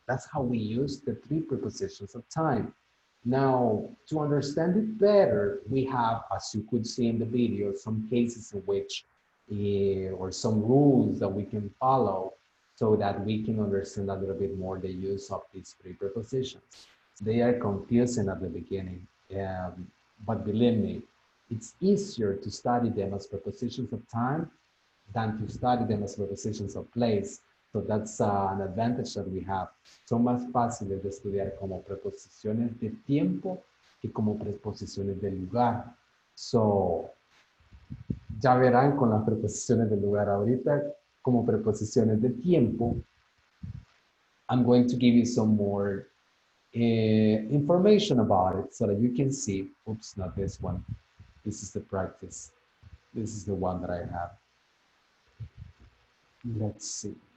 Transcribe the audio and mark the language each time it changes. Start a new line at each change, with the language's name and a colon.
English: That's how we use the three prepositions of time. Now, to understand it better, we have, as you could see in the video, some cases in which, or some rules that we can follow so that we can understand a little bit more the use of these three prepositions. They are confusing at the beginning, but believe me, it's easier to study them as prepositions of time than to study them as prepositions of place. So that's an advantage that we have.
Spanish: Son más fáciles de estudiar como preposiciones de tiempo que como preposiciones de lugar. So, ya verán con las preposiciones de lugar ahorita como preposiciones de tiempo.
English: I'm going to give you some more information about it so that you can see. Oops, not this one. This is the practice. This is the one that I have. Let's see.